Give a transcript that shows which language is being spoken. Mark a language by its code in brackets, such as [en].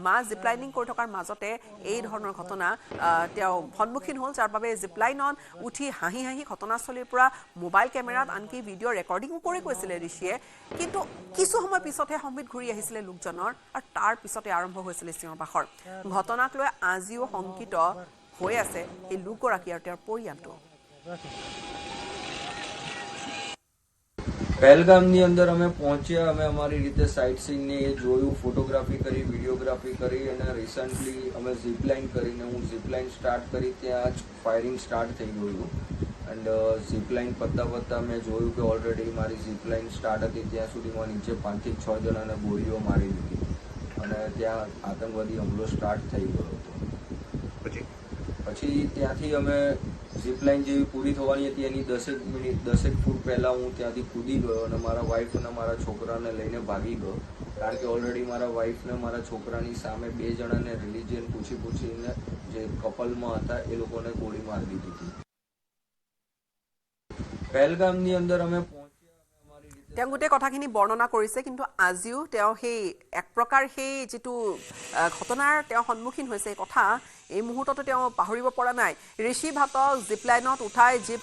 [as] ziplining কৰি থকাৰ মাজতে এই ধৰণৰ ঘটনা তেওঁ সন্মুখীন হ'ল যাৰ বাবে জিপলাইনত উঠি হাঁহি হাঁহি ঘটনাস্থলীৰ পৰা মোবাইল কেমেৰাত আনকি ভিডিঅ' ৰেকৰ্ডিঙো কৰি কৈছিলে ঋষিয়ে কিন্তু কিছু সময় পিছতহে সম্বিত ঘূৰি আহিছিলে লোকজনৰ আৰু তাৰ পিছতে আৰম্ভ হৈছিলে চিঞৰ বাখৰ ঘটনাক লৈ আজিও শংকিত হৈ আছে এই লোকগৰাকী আৰু তেওঁৰ পৰিয়ালটো [gu] પહેલગામની અંદર અમે પહોંચ્યા અમે અમારી રીતે સાઇટ સીઈંગને એ જોયું ફોટોગ્રાફી કરી વિડીયોગ્રાફી કરી અને રિસન્ટલી અમે ઝીપલાઇન કરીને હું ઝીપલાઇન સ્ટાર્ટ કરી ત્યાં જ ફાયરિંગ સ્ટાર્ટ થઈ ગયું એન્ડ ઝીપલાઇન પત્તા મેં જોયું કે ઓલરેડી મારી ઝીપલાઇન સ્ટાર્ટ હતી ત્યાં સુધીમાં નીચે 5 થી 6 જણાને ગોળીઓ મારી દીધી અને ત્યાં આતંકવાદી હુમલો સ્ટાર્ટ થઈ ગયો હતો પછી ત્યાંથી અમે ઝીપલાઇન જેવી પૂરી થવાની હતી એની 10 ફૂટ પહેલાં હું ત્યાંથી કૂદી ગયો અને મારા વાઈફ અને મારા છોકરાને લઈને ભાગી ગયો કારણ કે ઓલરેડી મારા વાઈફને મારા છોકરાની સામે 2 જણાને રિલિજિયન પૂછીને જે કપલમાં હતા એ લોકોને ગોળી મારી દીધી હતી પહેલગામની અંદર અમે [as] তেওঁ গোটেই কথাখিনি বৰ্ণনা কৰিছে কিন্তু আজিও তেওঁ সেই এক প্ৰকাৰ সেই যেটো ঘটনাৰ তেওঁ সন্মুখীন হৈছে এই কথা এই মুহূৰ্ততে তেওঁ পাহৰিব পৰা নাই ঋষি ভাটক জিপলাইনত উঠাই